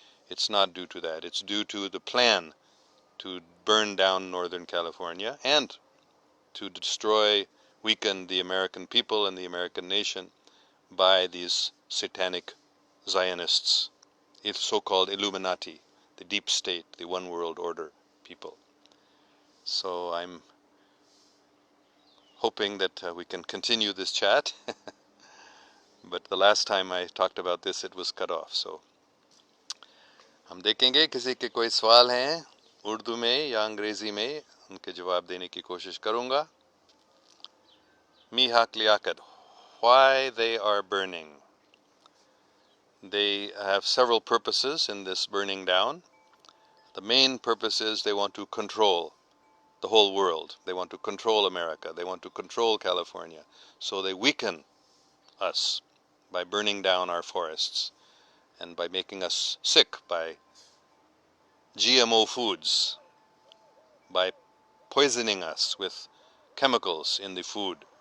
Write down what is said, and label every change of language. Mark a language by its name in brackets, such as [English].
[English] It's not due to that. It's due to the plan to burn down Northern California and to destroy, weaken the American people and the American nation by these satanic Zionists, so-called Illuminati, the deep state, the one world order people. So I'm hoping that we can continue this chat. But the last time I talked about this, it was cut off. [Hindi] So हम देखेंगे किसी के कोई सवाल हैं उर्दू में या अंग्रेजी में, उनके जवाब देने की कोशिश करूँगा. [English] Mihak liakat, why they are burning. They have several purposes in this burning down. The main purpose is they want to control the whole world. They want to control America. They want to control California. So they weaken us by burning down our forests and by making us sick by GMO foods, by poisoning us with chemicals in the food.